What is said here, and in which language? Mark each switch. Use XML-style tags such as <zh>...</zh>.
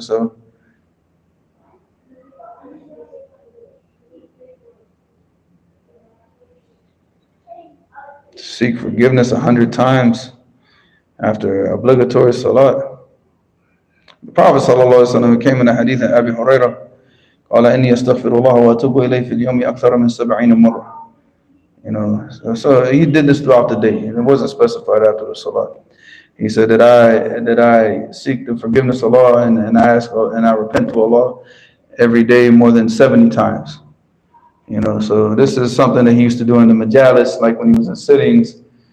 <en>So seek forgiveness 100 times after obligatory salat. The Prophet ﷺ came in a hadith of Abi Hurairah.</en> <ar>قال إني أستغفر الله وأتوب إليه في اليوم أكثر من 70 مرة.</ar> <en>So he did this throughout the day, and it wasn't specified after the salat. He said that I seek the forgiveness of Allah and I ask and I repent to Allah every day more than 70 times. So this is something that he used to do in the majalis, like when he was in sittings.</en>